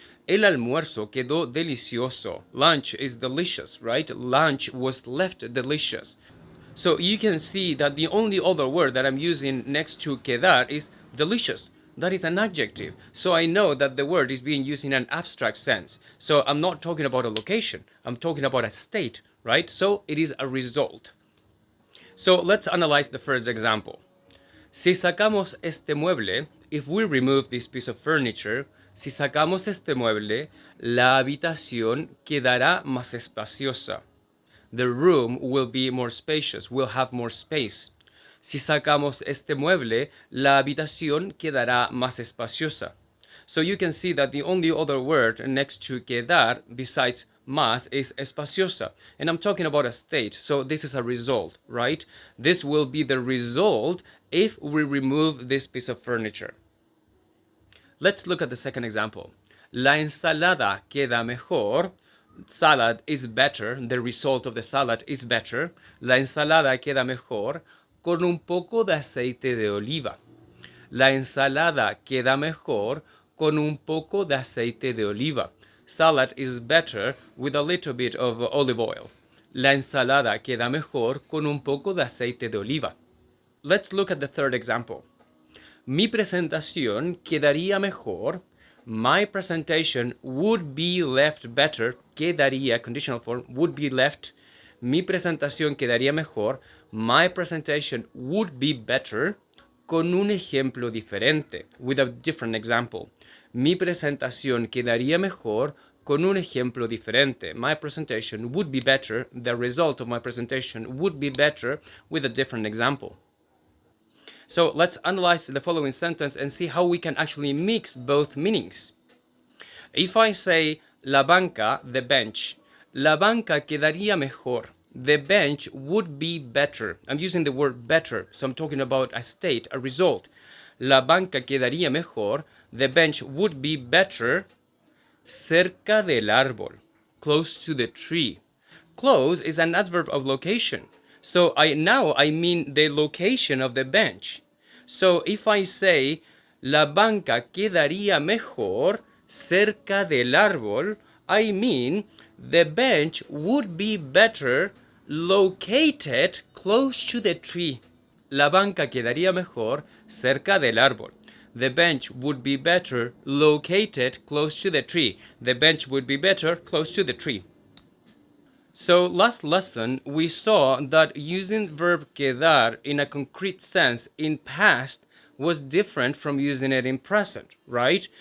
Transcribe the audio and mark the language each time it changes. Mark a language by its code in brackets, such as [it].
[es] El almuerzo quedó delicioso. [en] Lunch is delicious, right? Lunch was left delicious. So you can see that the only other word that I'm using next to quedar is delicious. That is an adjective. So I know that the word is being used in an abstract sense. So I'm not talking about a location. I'm talking about a state, right? So it is a result. So let's analyze the first example. [es] Si sacamos este mueble, [en] if we remove this piece of furniture, [es] si sacamos este mueble, la habitación quedará más espaciosa. [en] The room will be more spacious, will have more space. [es] Si sacamos este mueble, la habitación quedará más espaciosa. [en] So you can see that the only other word next to quedar besides más is espaciosa. And I'm talking about a state, so this is a result, right? This will be the result if we remove this piece of furniture. Let's look at the second example. [es] La ensalada queda mejor. [en] Salad is better, the result of the salad is better. [es] La ensalada queda mejor con un poco de aceite de oliva. La ensalada queda mejor con un poco de aceite de oliva. [en] Salad is better with a little bit of olive oil. [es] La ensalada queda mejor con un poco de aceite de oliva. [en] Let's look at the third example. [es] Mi presentación quedaría mejor. [en] My presentation would be left better. Quedaría, conditional form, would be left. [es] Mi presentación quedaría mejor. [en] My presentation would be better. [es] Con un ejemplo diferente, [en] with a different example. [es] Mi presentación quedaría mejor con un ejemplo diferente. [en] My presentation would be better. The result of my presentation would be better with a different example. So let's analyze the following sentence and see how we can actually mix both meanings. If I say [es] la banca, [en] the bench, [es] la banca quedaría mejor. [en] The bench would be better. I'm using the word better, so I'm talking about a state, a result. [es] La banca quedaría mejor. [en] The bench would be better [es] cerca del árbol, [en] close to the tree. Close is an adverb of location. So I mean the location of the bench. So if I say [es] la banca quedaría mejor cerca del árbol, [en] I mean the bench would be better located close to the tree. La banca quedaría mejor cerca del árbol. The bench would be better located close to the tree. The bench would be better close to the tree. So last lesson, we saw that using verb quedar in a concrete sense in past was different from using it in present, right?